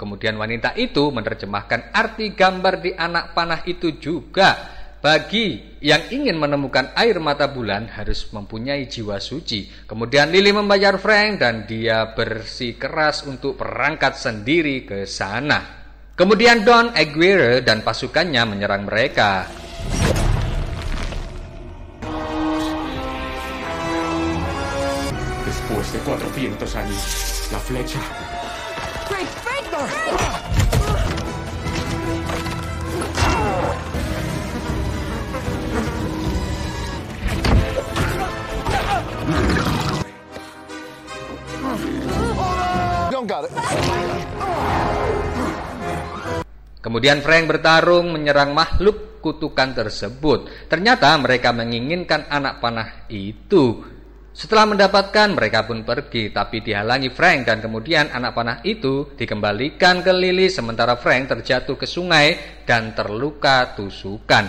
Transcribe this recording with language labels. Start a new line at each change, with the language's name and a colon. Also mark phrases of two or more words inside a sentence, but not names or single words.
Indonesian: Kemudian wanita itu menerjemahkan arti gambar di anak panah itu juga. Bagi yang ingin menemukan air mata bulan harus mempunyai jiwa suci. Kemudian Lily membayar Frank dan dia bersikeras untuk berangkat sendiri ke sana. Kemudian Don Aguirre dan pasukannya menyerang mereka.
Spanish: Después de 400 años, la flecha. Frank!
English: Got it.
Indonesian: Kemudian Frank bertarung menyerang makhluk kutukan tersebut. Ternyata mereka menginginkan anak panah itu. Setelah mendapatkan, mereka pun pergi, tapi dihalangi Frank dan kemudian anak panah itu dikembalikan ke Lily sementara Frank terjatuh ke sungai dan terluka tusukan.